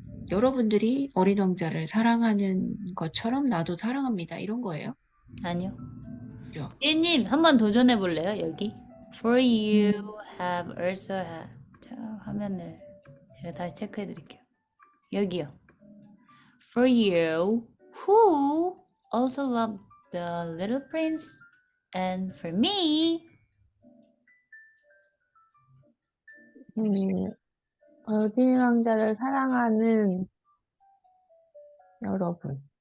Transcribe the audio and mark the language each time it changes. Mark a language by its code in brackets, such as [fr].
[ko] 여러분들이 어린 왕자를 사랑하는 것처럼 나도 사랑합니다. 이런 거예요. 아니요. 그죠? 지혜님, 한번 도전해 볼래요? 여기. [en] For you have also had. [ko] 자, 화면을 제가 다시 체크해 드릴게요. 여기요. [en] For you who also love the little prince and for me. [ko] 어린 왕자를 사랑하는 여러분.